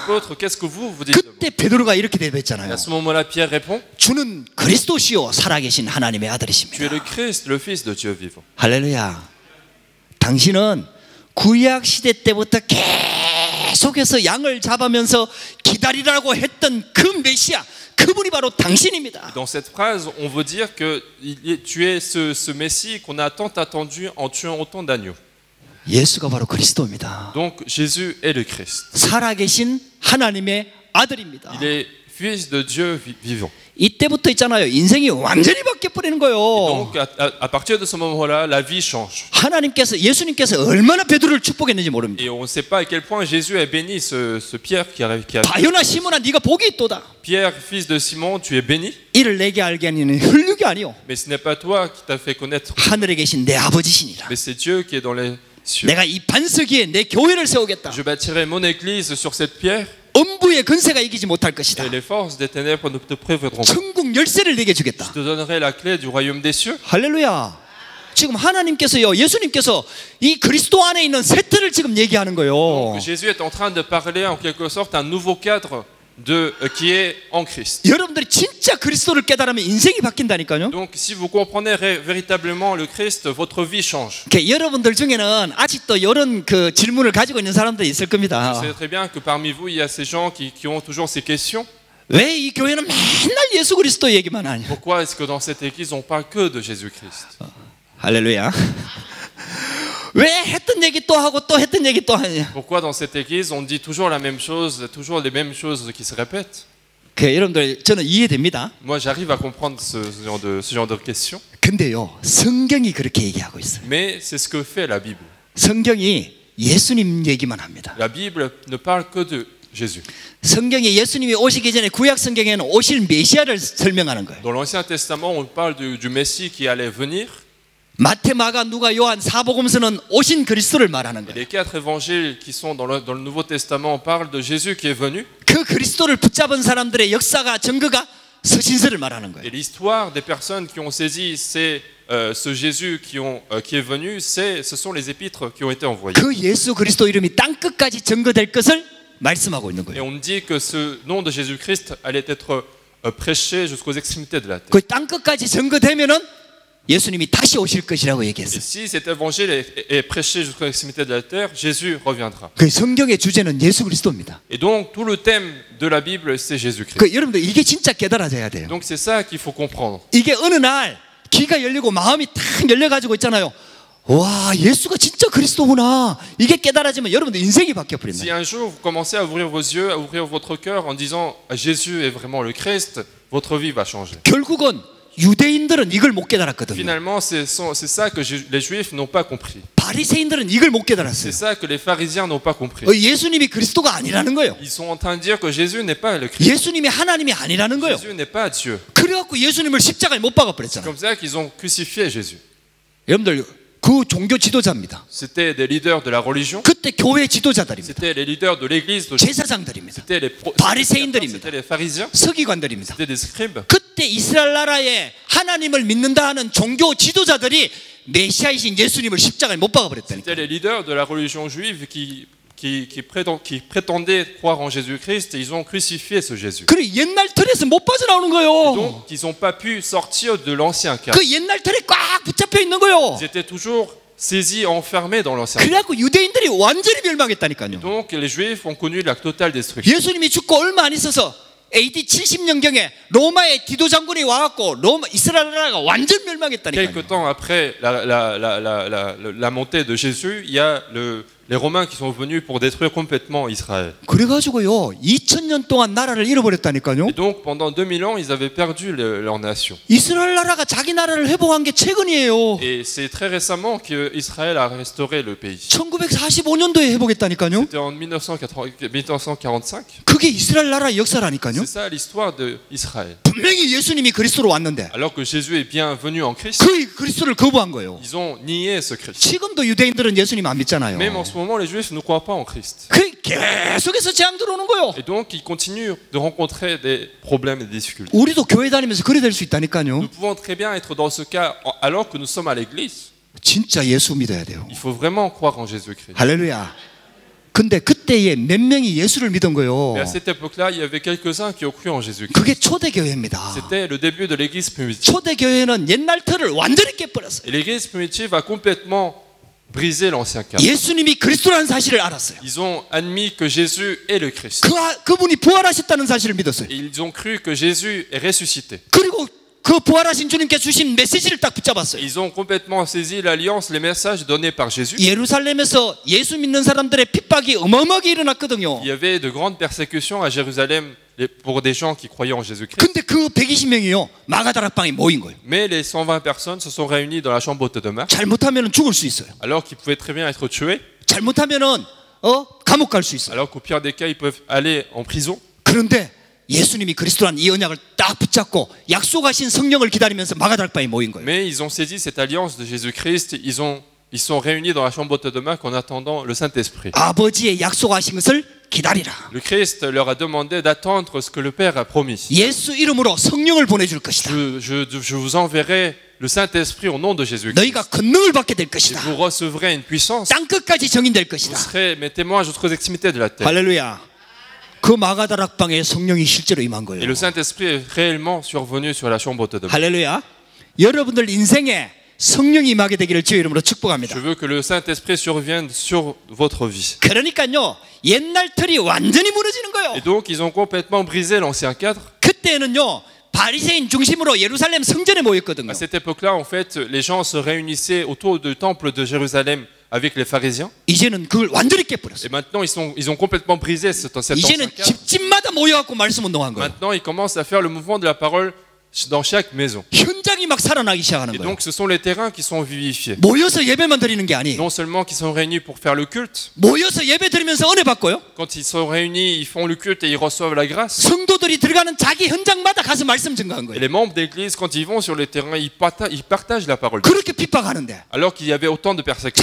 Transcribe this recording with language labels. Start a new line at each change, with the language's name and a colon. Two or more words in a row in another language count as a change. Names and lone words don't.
French: apôtres. Qu'est-ce que vous dites de moi?
Korean: 그때 베드로가 이렇게
French: Et
Korean: 대답했잖아요.
French: à ce moment-là, Pierre répond:
Korean: 주는 그리스도시요 살아계신 하나님의
French: Tu es
Korean: 아들이십니다.
French: le Christ, le Fils de Dieu vivant.
Korean: 할렐루야. 당신은 구약 시대 때부터 계속해서 양을 잡으면서 기다리라고 했던 그 메시아, 그분이 바로 당신입니다.
French: Dans cette phrase, on veut dire que tu es ce Messie qu'on a tant attendu en tuant autant d'agneaux.
Korean: 예수가 바로 그리스도입니다.
French: Donc Jésus est le Christ.
Korean: 살아계신 하나님의 아들입니다.
French: Il est Fils de Dieu vivant.
Korean: 이때부터 있잖아요. 인생이 완전히 바뀌어버리는 거예요.
French: Donc à partir de ce moment-là, la vie change.
Korean: 하나님께서, 예수님께서 얼마나 베드로를 축복했는지 모릅니다.
French: Et on ne sait pas à quel point Jésus a béni ce Pierre qui a
Korean: 바요나 시몬아, 네가 복이 있도다.
French: Pierre, fils de Simon, tu es béni.
Korean: 이를 내게 알게 하는 혈육이 아니요,
French: Mais ce n'est pas toi qui t'as fait connaître,
Korean: 하늘에 계신 내 아버지시니라.
French: mais c'est Dieu qui est dans les cieux.
Korean: 내가 이 반석 위에 내 교회를 세우겠다.
French: Je bâtirai mon église sur cette pierre
Korean: 음부의 근세가 이기지 못할 것이다.
French: et les forces des ténèbres ne te prévaudront pas.
Korean: 천국 열쇠를 내게 주겠다.
French: Je te donnerai la clé du royaume des cieux.
Korean: 할렐루야. 지금 하나님께서요, 예수님께서 이 그리스도 안에 있는 새 틀을 지금 얘기하는 거예요.
French: Donc, Jésus est en train de parler en quelque sorte un nouveau cadre qui est en Christ.
Korean: 여러분들이 진짜 그리스도를 깨달으면 인생이 바뀐다니까요.
French: Donc si vous comprenez véritablement le Christ, votre vie change.
Korean: 여러분들 중에는 아직도 이런 그 질문을 가지고 있는 사람들이 있을 겁니다.
French: Vous savez très bien que parmi vous, il y a ces gens qui ont toujours ces questions.
Korean: 왜 이 교회는 맨날 예수 그리스도 얘기만 하냐?
French: Pourquoi est-ce que dans cette église, on parle que de Jésus-Christ?
Korean: 할렐루야. 왜 했던 얘기 또 하고 또 했던 얘기 또 하냐?
French: Pourquoi dans cette église, on dit toujours la même chose, toujours les mêmes choses qui se répètent?
Korean: 여러분들, 저는 이해됩니다.
French: Moi, j'arrive à comprendre ce genre de questions.
Korean: 근데요, 성경이 그렇게 얘기하고 있어요.
French: Mais c'est ce que fait la Bible.
Korean: 성경이 예수님 얘기만 합니다.
French: La Bible ne parle que de Jésus.
Korean: 성경이 예수님이 오시기 전에 구약 성경에는 오실 메시아를 설명하는 거예요.
French: Dans l'Ancien Testament, on parle du Messie qui allait venir.
Korean: 마태, 마가, 누가, 요한, 사복음서는 오신 그리스도를 말하는
French: Et
Korean: 거예요.
French: les 4 évangiles qui sont dans le Nouveau Testament parlent de Jésus qui est venu.
Korean: 그 그리스도를 붙잡은 사람들의 역사가, 증거가 서신서를 말하는 거예요.
French: Et l'histoire des personnes qui ont saisi ce Jésus qui est venu, ce sont les épîtres qui ont été envoyées.
Korean: 그 예수 그리스도 이름이 땅 끝까지 증거될 것을 말씀하고 있는
French: Et
Korean: 거예요.
French: on dit que ce nom de Jésus-Christ allait être prêché jusqu'aux extrémités de la terre.
Korean: 그 땅끝까지 증거되면은 예수님이 다시 오실 것이라고
French: Et
Korean: 얘기했어요.
French: si cet évangile est prêché jusqu'aux extrémités de la terre, Jésus reviendra.
Korean: 그 성경의 주제는 예수 그리스도입니다.
French: Et donc tout le thème de la Bible, c'est Jésus-Christ.
Korean: 그 여러분들 이게 진짜 깨달아져야 돼요.
French: Donc c'est ça qu'il faut comprendre.
Korean: 이게 어느 날 귀가 열리고 마음이 탁 열려가지고 있잖아요. 와, 예수가 진짜 그리스도구나. 이게 깨달아지면 여러분들 인생이 바뀌어 버린다.
French: Si un jour vous commencez à ouvrir vos yeux, à ouvrir votre cœur en disant Jésus est vraiment le Christ, votre vie va changer.
Korean: 결국은 유대인들은 이걸 못 깨달았거든요.
French: Finalement, c'est ça que les Juifs n'ont pas compris.
Korean: 바리새인들은 이걸 못 깨달았어요.
French: C'est ça que les pharisiens n'ont pas compris.
Korean: 예수님이 그리스도가 아니라는 거예요.
French: Ils sont en train de dire que Jésus n'est pas le Christ.
Korean: 예수님이 하나님이 아니라는 거예요.
French: Jésus n'est pas Dieu.
Korean: 그래갖고 예수님을 십자가에 못 박아 버렸잖아요.
French: Comme ça qu'ils ont crucifié Jésus.
Korean: 여러분들 그 종교 지도자입니다.
French: C'était des leaders de la religion.
Korean: 그때 교회 지도자들입니다.
French: C'était les leaders de l'église.
Korean: 제사장들입니다.
French: C'était les
Korean: 바리새인들입니다.
French: C'était les pharisiens.
Korean: 서기관들입니다.
French: C'était des scribes.
Korean: 그때 이스라엘 나라에 하나님을 믿는다 하는 종교 지도자들이 메시아이신 예수님을 십자가에 못 박아 버렸다니까.
French: C'était les leaders de la religion juive qui prétendaient croire en Jésus-Christ et ils ont crucifié ce Jésus.
Korean: 그래 옛날 틀에서 못 빠져나오는 거예요.
French: Donc ils n'ont pas pu sortir de l'ancien cadre.
Korean: 그 옛날 틀에 꽉 붙잡혀 있는 거예요.
French: Ils étaient toujours saisis, enfermés dans l'ancien cadre.
Korean: 그래갖고 유대인들이 완전히 멸망했다니까요.
French: Donc les Juifs ont connu la totale destruction.
Korean: 예수님이 죽고 얼마 안 있어서 AD 70년경에 로마의 디도 장군이 와갖고 이스라엘 나라가 완전 멸망했다니까요.
French: Quelque temps après la montée de Jésus, il y a les Romains qui sont venus pour détruire complètement Israël.
Korean: 그래가지고요 2000년 동안 나라를 잃어버렸다니까요.
French: Et donc pendant 2000 ans, ils avaient perdu leur nation.
Korean: 이스라엘 나라가 자기 나라를 회복한 게 최근이에요.
French: Et c'est très récemment qu'Israël a restauré le pays.
Korean: 1945년도에 회복했다니까요.
French: C'était en 1945.
Korean: 그게 이스라엘 나라의 역사라니까요.
French: C'est ça l'histoire d'Israël.
Korean: 분명히 예수님이 그리스도로 왔는데
French: Alors que Jésus est bien venu en Christ,
Korean: 그 그리스도를 거부한 거예요.
French: ils ont nié ce Christ.
Korean: 지금도 유대인들은 예수님 안 믿잖아요.
French: Même en ce moment, les Juifs ne croient pas en Christ.
Korean: 그 계속해서 재앙 들어오는 거예요.
French: Et donc, ils continuent de rencontrer des problèmes et des difficultés.
Korean: 우리도 교회 다니면서 그래 될 수 있다니까요.
French: Nous pouvons très bien être dans ce cas alors que nous sommes à l'église.
Korean: 진짜 예수 믿어야 돼요.
French: Il faut vraiment croire en Jésus-Christ.
Korean: 할렐루야. 근데 그때에 몇 명이 예수를 믿은 거예요.
French: Mais à cette époque-là, il y avait quelques-uns qui ont cru en Jésus-Christ.
Korean: 그게 초대교회입니다.
French: C'était le début de l'église primitive.
Korean: 초대교회는 옛날 틀을 완전히 깨버렸어요.
French: Et l'église primitive a complètement brisé l'ancien cadre.
Korean: 예수님이 그리스도라는 사실을 알았어요.
French: Ils ont admis que Jésus est le Christ.
Korean: 그분이 부활하셨다는 사실을 믿었어요.
French: Et ils ont cru que Jésus est ressuscité.
Korean: 그리고 그 부활하신 주님께 주신 메시지를 딱 붙잡았어요.
French: Ils ont complètement saisi l'alliance, les messages donnés par Jésus.
Korean: 예루살렘에서 예수 믿는 사람들의 핍박이 어마어마하게 일어났거든요.
French: Il y avait de grandes persécutions à Jérusalem pour des gens qui croyaient en Jésus-Christ.
Korean: 근데 그 120명이요 마가다락방에 모인 거예요.
French: Mais les 120 personnes se sont réunies dans la chambre haute de Marc,
Korean: 잘못하면 죽을 수 있어요.
French: alors qu'ils pouvaient très bien être tués,
Korean: 잘못하면은 감옥 갈 수 있어요.
French: alors qu'au pire des cas, ils peuvent aller en prison.
Korean: 그런데 예수님이 그리스도란 이 언약을 딱 붙잡고 약속하신 성령을 기다리면서 마가다락방에 모인 거예요.
French: Mais ils ont saisi cette alliance de Jésus-Christ. Ils sont réunis dans la chambre haute de Marc en attendant le Saint-Esprit.
Korean: 아버지의 약속하신 것을 기다리라.
French: Le Christ leur a demandé d'attendre ce que le Père a promis.
Korean: 예수 이름으로 성령을 보내줄 것이다.
French: Je vous enverrai le Saint-Esprit au nom de Jésus-Christ.
Korean: 너희가 권능을 받게 될
French: Et
Korean: 것이다.
French: vous recevrez une puissance.
Korean: 땅 끝까지 정인될
French: Vous
Korean: 것이다.
French: serez mes témoins jusqu'aux extrémités de la terre.
Korean: 할렐루야. 그 마가다락방에 성령이 실제로 임한
French: Et
Korean: 거예요.
French: le Saint-Esprit est réellement survenu sur la chambre haute de Marc.
Korean: 할렐루야. 여러분들 인생에 성령이 임하게 되기를 주의 이름으로 축복합니다.
French: Je veux que le Saint-Esprit survienne sur votre vie.
Korean: 그러니까요. 옛날 틀이 완전히 무너지는 거예요.
French: Et donc, ils ont complètement brisé l'ancien cadre.
Korean: 그때는요. 바리새인 중심으로 예루살렘 성전에 모였거든요.
French: À cette époque-là, en fait, les gens se réunissaient autour du temple de Jérusalem avec les pharisiens.
Korean: 이제는 그걸 완전히
French: Et
Korean: 깨버렸어요.
French: maintenant, ils ont complètement brisé cet ancien
Korean: 이제는
French: cadre.
Korean: 집집마다 모여갖고 말씀 운동한 거예요.
French: Maintenant, ils commencent à faire le mouvement de la parole dans chaque maison.
Korean: 현장이 막 살아나기 시작하는
French: Et
Korean: 거예요.
French: donc, ce sont les terrains qui sont vivifiés.
Korean: 모여서 예배만 드리는 게 아니에요.
French: Non seulement qu'ils sont réunis pour faire le culte,
Korean: 모여서 예배 드리면서 은혜 받고요.
French: quand ils sont réunis, ils font le culte et ils reçoivent la grâce.
Korean: 성도들이 들어가는 자기 현장마다 가서 말씀 증거한
French: Et
Korean: 거예요.
French: les membres d'église, quand ils vont sur les terrains, ils partagent la parole.
Korean: 그렇게 핍박하는데
French: Alors qu'il y avait autant de persécutions,